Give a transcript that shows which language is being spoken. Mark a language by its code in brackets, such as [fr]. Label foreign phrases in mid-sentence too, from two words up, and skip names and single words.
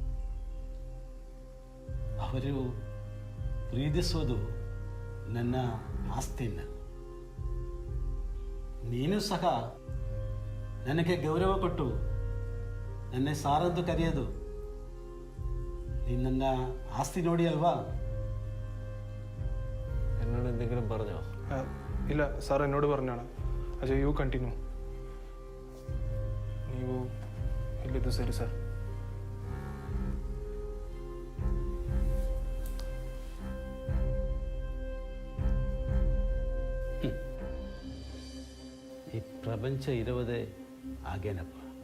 [kn] ಅವರು ಪ್ರೀತಿಸುವುದು ನನ್ನ ಆಸ್ತಿಯನ್ನು. ನೀನು ಸಹ ನನಗೆ ಗೌರವ ಕೊಟ್ಟು ನನ್ನ ಸಾರದ್ದು ಕರೆಯೋದು ನೀನು ನನ್ನ ಆಸ್ತಿ ನೋಡಿ ಅಲ್ವಾ? [ml] എന്നോട് എന്തെങ്കിലും പറഞ്ഞോ? ഇല്ല സാർ, എന്നോട് പറഞ്ഞാണ്. അജയ്, [en] you continue. [kn] ನೀವು ಇಲ್ಲಿದ್ದು ಸರಿ ಸರ್. ಈ ಪ್ರಪಂಚ ಇರುವುದೇ ಹಾಗೇನಪ್ಪ.